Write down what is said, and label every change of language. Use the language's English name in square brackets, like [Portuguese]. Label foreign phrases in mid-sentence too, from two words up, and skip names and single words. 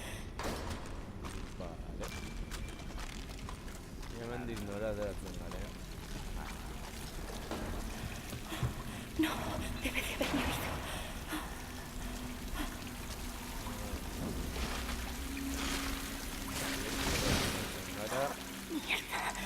[Spanish] Vale. [Basque] Hemendik nora ateratzen garen. [Spanish] No, debe de haberme oído. [Basque] Gara, [Spanish] Mierda.